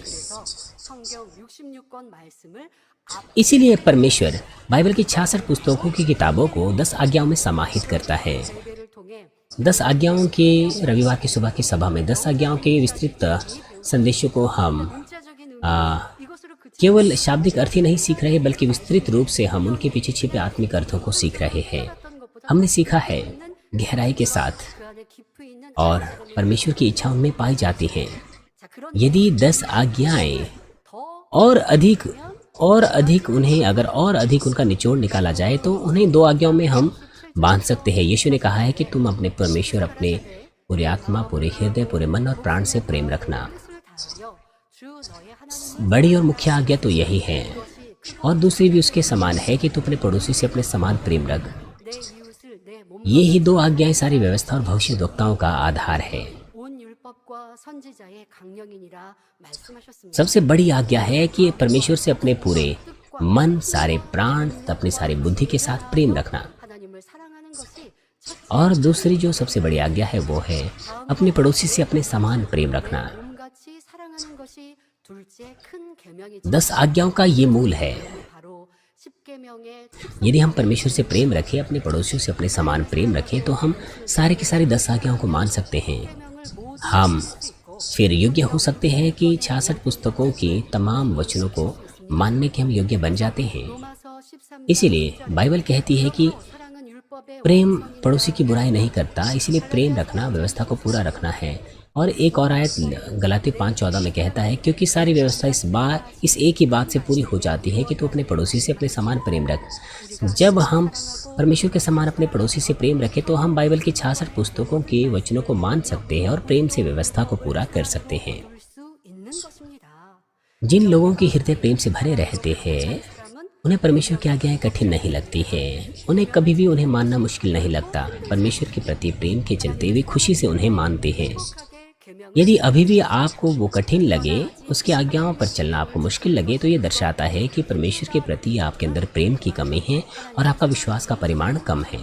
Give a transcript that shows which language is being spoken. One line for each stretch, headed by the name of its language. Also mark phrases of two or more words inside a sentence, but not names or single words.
Korean: 성경 66권 말씀을
Hindi: इसीलिए परमेश्वर बाइबल की 66 पुस्तकों की किताबों को 10 आज्ञाओं में समाहित करता है।
Korean: 예배를 통해
Hindi: 10 आज्ञाओं के रविवार की सुबह की सभा में 10 आज्ञाओं के विस्तृत संदेशों को हम
Korean: 문자적인 이것으로 그치
Hindi: केवल शाब्दिक अर्थ ही नहीं सीख रहे, बल्कि विस्तृत रूप से हम उनके पीछे छिपे आत्मिक अर्थों को सीख रहे हैं। हमने सीखा है गहराई के साथ,
Korean: 그 안에 깊이 있는
Hindi: और परमेश्वर की इच्छा उनमें पाई जाती है।
Korean: 자 그런
Hindi: यदि 10 आज्ञाएं
Korean: 더
Hindi: और अधिक उन्हें अगर और अधिक उनका निचोड़ निकाला जाए तो उन्हें 2 आज्ञाओं में हम बांध सकते हैं। यीशु ने कहा है कि तुम अपने परमेश्वर अपने पूरे आत्मा, पूरे हृदय, पूरे मन और प्राण से प्रेम रखना।
Korean: 뜻을 다하여 주 너의 하나님
Hindi: बड़ी और मुख्य आज्ञा तो यही है, और दूसरी भी उसके समान है कि तू अपने पड़ोसी से अपने समान प्रेम रख।
Korean: 내 이웃을 내 몸
Hindi: ये ही 2 आज्ञाएं सारी व्यवस्था और भविष्यद्वक्ताओं का आधार है।
Korean: 온 율법과 선지자의 강령이니라 말씀하셨습니다.
Hindi: सबसे बड़ी आज्ञा है कि परमेश्वर से अपने पूरे मन, सारे प्राण, अपनी सारी बुद्धि के साथ प्रेम रखना।
Korean: 하나님을 사랑하는 것이 첫
Hindi: और दूसरी जो सबसे बड़ी आज्ञा है वो है अपने पड़ोसी से अपने समान प्रेम रखना।
Korean: 몸같이 사랑하는 것이 둘째 큰 계명이지.
Hindi: 10 आज्ञाओं का ये मूल है।
Korean: 바로 10계명의
Hindi: यदि हम परमेश्वर से प्रेम रखें, अपने पड़ोसियों से अपने समान प्रेम रखें, तो हम सारे की सारी 10 आज्ञाओं को मान सकते हैं।
Korean: 계명을 모두
Hindi: हम फिर योग्य हो सकते हैं कि 66 पुस्तकों की तमाम वचनों को मानने के हम योग्य बन जाते हैं।
Korean: 로마서 13장
Hindi: इसीलिए बाइबल कहती है कि
Korean: 사랑은 율법의
Hindi: प्रेम पड़ोसी की बुराई नहीं करता, इसलिए प्रेम रखना व्यवस्था को पूरा रखना है। और एक और आयत गलाती 5:14 में कहता है, क्योंकि सारी व्यवस्था इस एक ही बात से पूरी हो जाती है कि तू अपने पड़ोसी से अपने समान प्रेम रख। जब हम परमेश्वर के समान अपने पड़ोसी से प्रेम रखें तो हम बाइबल की 66 पुस्तकों के वचनों को मान सकते हैं और प्रेम से व्यवस्था को पूरा कर सकते हैं।
Korean: 볼 수 있는 것입니다.
Hindi: जिन लोगों के हृदय प्रेम से भरे रहते हैं,
Korean: 사람은
Hindi: उन्हें परमेश्वर की आज्ञाएं कठिन नहीं लगती है। उन्हें कभी भी उन्हें मानना मुश्किल नहीं लगता। परमेश्वर के प्रति प्रेम के चलते वे खुशी से उन्हें मानते हैं।
Korean: 행복하게 계명을
Hindi: यदि अभी भी आपको वो कठिन लगे, उसकी आज्ञाओं पर चलना आपको मुश्किल लगे, तो ये दर्शाता है कि परमेश्वर के प्रति आपके अंदर प्रेम की कमी है और आपका विश्वास का परिमाण कम है।